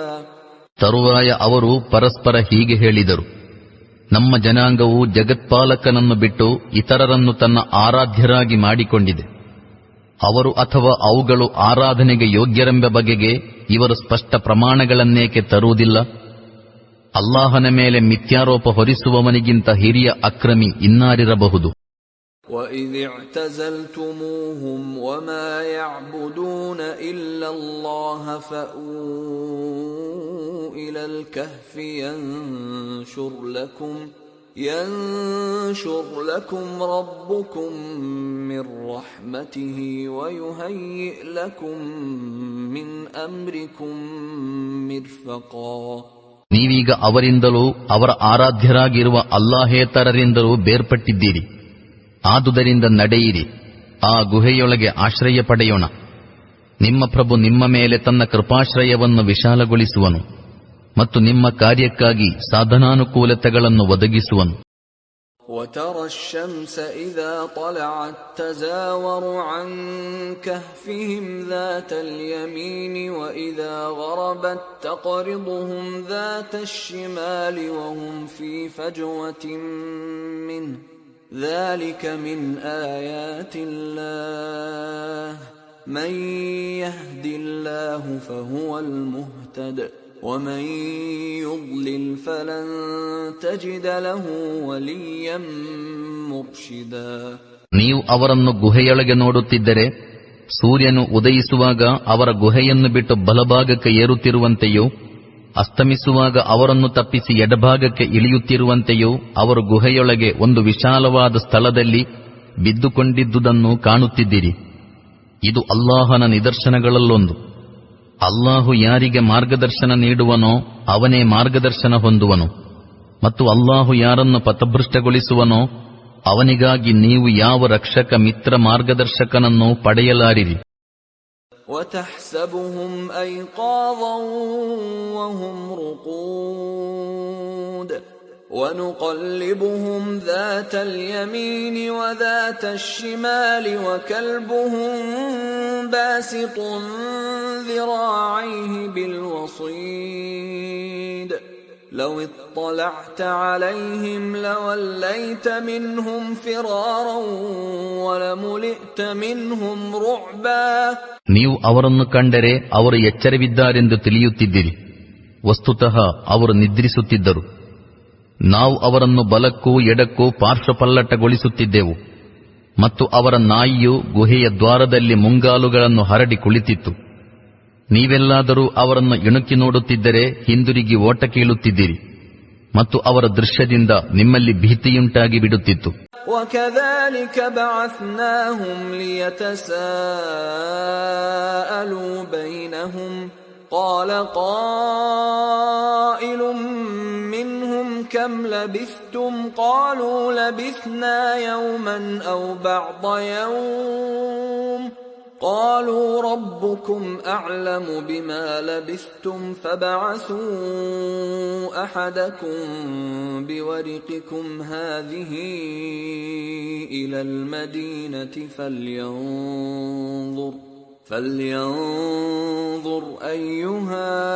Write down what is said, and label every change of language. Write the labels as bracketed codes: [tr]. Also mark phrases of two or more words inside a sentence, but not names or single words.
[kn] ತರುವಾಯ ಅವರು ಪರಸ್ಪರ ಹೀಗೆ ಹೇಳಿದರು, ನಮ್ಮ ಜನಾಂಗವು ಜಗತ್ಪಾಲಕನನ್ನು ಬಿಟ್ಟು ಇತರರನ್ನು ತನ್ನ ಆರಾಧ್ಯರಾಗಿ ಮಾಡಿಕೊಂಡಿದೆ. ಅವರು ಅಥವಾ ಅವುಗಳು ಆರಾಧನೆಗೆ ಯೋಗ್ಯರೆಂಬ ಬಗೆಗೆ ಇವರು ಸ್ಪಷ್ಟ ಪ್ರಮಾಣಗಳನ್ನೇಕೆ ತರುವುದಿಲ್ಲ? ಅಲ್ಲಾಹನ ಮೇಲೆ ಮಿಥ್ಯಾರೋಪ ಹೊರಿಸುವವನಿಗಿಂತ ಹಿರಿಯ ಅಕ್ರಮಿ ಇನ್ನಾರಿರಬಹುದು. [ar] وَإِذِ اعْتَزَلْتُمُوهُمْ وَمَا يَعْبُدُونَ إِلَّا اللَّهَ فَأْوُوا إِلَى الْكَهْفِ يَنشُرْ لَكُمْ رَبُّكُمْ مِنْ رَحْمَتِهِ وَيُهَيِّئْ لَكُمْ مِنْ أَمْرِكُمْ مِرْفَقًا. [kn] ನೀವೀಗ ಅವರಿಂದಲೂ ಅವರ ಆರಾಧ್ಯರಾಗಿರುವ ಅಲ್ಲಾಹೇತರರಿಂದಲೂ ಬೇರ್ಪಟ್ಟಿದ್ದೀರಿ. ಆದುದರಿಂದ ನಡೆಯಿರಿ, ಆ ಗುಹೆಯೊಳಗೆ ಆಶ್ರಯ ಪಡೆಯೋಣ. ನಿಮ್ಮ ಪ್ರಭು ನಿಮ್ಮ ಮೇಲೆ ತನ್ನ ಕೃಪಾಶ್ರಯವನ್ನು ವಿಶಾಲಗೊಳಿಸುವನು ಮತ್ತು ನಿಮ್ಮ ಕಾರ್ಯಕ್ಕಾಗಿ ಸಾಧನಾನುಕೂಲತೆಗಳನ್ನು ಒದಗಿಸುವನು. [ar] وَتَرَى الشَّمْسَ إِذَا طَلَعَتْ تَزَاوَرُ عَنْ كَهْفِهِمْ ذَاتَ الْيَمِينِ وَإِذَا غَرَبَتْ تَقْرِضُهُمْ ذَاتَ الشِّمَالِ وَهُمْ فِي فَجْوَةٍ مِّنْهُ ذَلِكَ مِنْ آيَاتِ اللَّهِ مَنْ يَهْدِ اللَّهُ فَهُوَ الْمُهْتَدِ وَمَنْ يُضْلِلْ فَلَنْ تَجِدَ لَهُ وَلِيًّا مُرْشِدًا. [kn] ನೀವು ಅವರನ್ನು ಗುಹೆಯೊಳಗೆ ನೋಡುತ್ತಿದ್ದರೆ ಸೂರ್ಯನು ಉದಯಿಸುವಾಗ ಅವರ ಗುಹೆಯನ್ನು ಬಿಟ್ಟು ಬಲಭಾಗಕ್ಕೆ ಏರುತ್ತಿರುವಂತೆಯೂ ಅಸ್ತಮಿಸುವಾಗ ಅವರನ್ನು ತಪ್ಪಿಸಿ ಎಡಭಾಗಕ್ಕೆ ಇಳಿಯುತ್ತಿರುವಂತೆಯೂ ಅವರು ಗುಹೆಯೊಳಗೆ ಒಂದು ವಿಶಾಲವಾದ ಸ್ಥಳದಲ್ಲಿ ಬಿದ್ದುಕೊಂಡಿದ್ದುದನ್ನು ಕಾಣುತ್ತಿದ್ದೀರಿ. ಇದು ಅಲ್ಲಾಹನ ನಿದರ್ಶನಗಳಲ್ಲೊಂದು. ಅಲ್ಲಾಹು ಯಾರಿಗೆ ಮಾರ್ಗದರ್ಶನ ನೀಡುವನೋ ಅವನೇ ಮಾರ್ಗದರ್ಶನ ಹೊಂದುವನು, ಮತ್ತು ಅಲ್ಲಾಹು ಯಾರನ್ನು ಪಥಭೃಷ್ಟಗೊಳಿಸುವನೋ ಅವನಿಗಾಗಿ ನೀವು ಯಾವ ರಕ್ಷಕ ಮಿತ್ರ ಮಾರ್ಗದರ್ಶಕನನ್ನು ಪಡೆಯಲಾರಿರಿ. [ar] وَتَحْسَبُهُمْ أَيْقَاظًا وَهُمْ رُقُودٌ وَنُقَلِّبُهُمْ ذَاتَ الْيَمِينِ وَذَاتَ الشِّمَالِ وَكَلْبُهُمْ بَاسِطٌ ذِرَاعَيْهِ بِالْوَصِيدِ لَوِ اطَّلَعْتَ عَلَيْهِمْ لَوَلَّيْتَ مِنْهُمْ فِرَارًا وَلَمُلِئْتَ مِنْهُمْ رُعْبًا. [kn] ನೀವು ಅವರನ್ನು ಕಂಡರೆ ಅವರು ಎಚ್ಚರವಿದ್ದಾರೆಂದು ತಿಳಿಯುತ್ತಿದ್ದಿರಿ. ವಸ್ತುತಃ ಅವರು ನಿದ್ರಿಸುತ್ತಿದ್ದರು. ನಾವು ಅವರನ್ನು ಬಲಕ್ಕೂ ಎಡಕ್ಕೂ ಪಾರ್ಶ್ವಪಲ್ಲಟಗೊಳಿಸುತ್ತಿದ್ದೆವು, ಮತ್ತು ಅವರ ನಾಯಿಯು ಗುಹೆಯ ದ್ವಾರದಲ್ಲಿ ಮುಂಗಾಲುಗಳನ್ನು ಹರಡಿ ಕುಳಿತಿತ್ತು. ನೀವೆಲ್ಲಾದರೂ ಅವರನ್ನು ಇಣುಕಿ ನೋಡುತ್ತಿದ್ದರೆ ಹಿಂದಿರುಗಿ ಓಟ ಕೀಳುತ್ತಿದ್ದಿರಿ, ಮತ್ತು ಅವರ ದೃಶ್ಯದಿಂದ ನಿಮ್ಮಲ್ಲಿ ಭೀತಿಯುಂಟಾಗಿ ಬಿಡುತ್ತಿತ್ತು. [ar] وَكَذَلِكَ بَعَثْنَاهُمْ لِيَتَسَاءَلُوا بَيْنَهُمْ قَالَ قَائِلٌ مِّنْهُمْ كَمْ لَبِثْتُمْ قَالُوا لَبِثْنَا يَوْمًا أَوْ بَعْضَ يَوْمٍ قَالُوا رَبُّكُمْ أَعْلَمُ بِمَا لَبِثْتُمْ فَابْعَثُوا أَحَدَكُمْ بِوَرِقِكُمْ هَذِهِ إِلَى الْمَدِينَةِ فلينظر أيها